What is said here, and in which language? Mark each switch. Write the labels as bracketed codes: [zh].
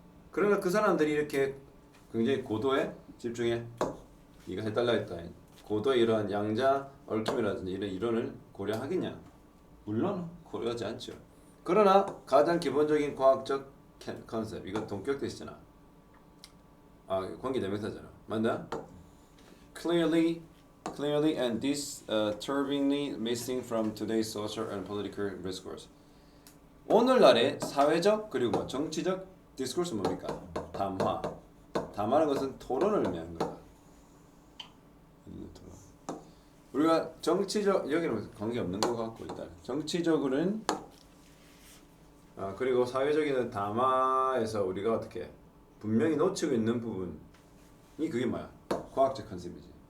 [ko] 그러나 그 사람들이 이렇게 굉장히 고도에 집중해 이거 해달라 했다. 고도의 이러한 양자 얽힘이라든지 이런 이론을 고려하겠냐? 물론 고려하지 않죠. 그러나 가장 기본적인 과학적 컨셉 이거 동격 뜻이잖아. 관계 대명사잖아. 맞나? [en] Clearly and disturbingly missing from today's social and political discourse. [ko] 오늘날의 사회적 그리고 정치적 디스코스 뭡니까? 담화. 담화는 것은 토론을 의미하는 거다. 우리가 정치적 여기는 관계 없는 것 같고 일단 정치적으로는 그리고 사회적인 담화에서 우리가 어떻게 분명히 놓치고 있는 부분이 그게 뭐야? 과학적 컨셉이지.